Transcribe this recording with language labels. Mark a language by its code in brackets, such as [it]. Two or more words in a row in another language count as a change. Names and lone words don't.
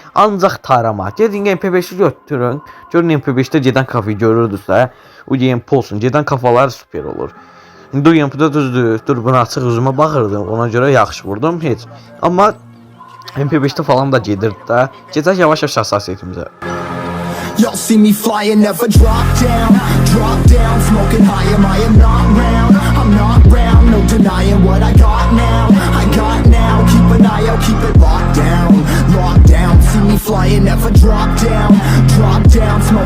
[az] Ancaq tarama. Gedin MP5'i götürün. Görün MP5'də gedən kafayı görürdünüzsə, o GMP olsun. Gedən kafalar super olur. İndi o GMP'də düzdür. Dur, bunu açıq üzümə baxırdım. Ona görə yaxşı vurdum heç. Amma MP5'də falan da gedirdi də. Gedək yavaş-yavaş hassasiyyətimizə. [en] Y'all see me flying, never drop down, smoking high, am not round, I'm not round, no denying what I got now, keep an eye out, keep it locked down, see me flying, never drop down,